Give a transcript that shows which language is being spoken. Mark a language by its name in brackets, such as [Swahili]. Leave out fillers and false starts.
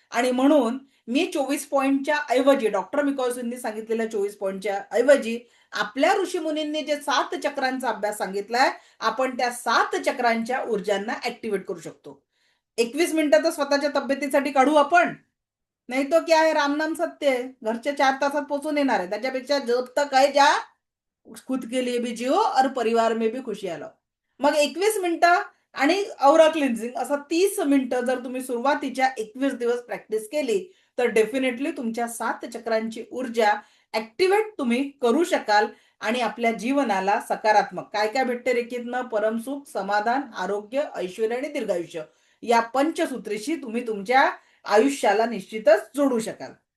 [Marathi] आणि म्हणून मी 24 पॉइंटच्या ऐवजी डॉक्टर मिकाऊजींनी सांगितलेल्या 24 पॉइंटच्या ऐवजी आपल्या ऋषीमुनींनी जे 7 चक्रांचा अभ्यास सांगितलाय, आपण त्या 7 चक्रांच्या ऊर्जांना ऍक्टिव्हेट करू शकतो. 21 मिनिटं तर स्वतःच्या तब्येतीसाठी काढू आपण. नाही तो क्या आहे, रामनाम सत्य आहे. घरचे 4 तासात पोहोचून येणार आहे. त्याच्यापेक्षा [Hindi] जब तक है जा, खुद के लिए भी जिओ और परिवार में भी खुशियां लाओ. [Marathi] मग 21 मिनिटं आणि औरा क्लिन्झिंग असं 30 मिनिटं जर तुम्ही सुरुवातीच्या 21 दिवस प्रॅक्टिस केली, तर डेफिनेटली तुमच्या 7 चक्रांची ऊर्जा ऍक्टिव्हेट तुम्ही करू शकाल आणि आपल्या जीवनाला सकारात्मक काय काय भेटते रेकीतनं? परमसुख, समाधान, आरोग्य, ऐश्वर्य आणि दीर्घायुष्य या पंचसूत्रीशी तुम्ही तुमच्या आयुष्याला निश्चितच जोडू शकाल.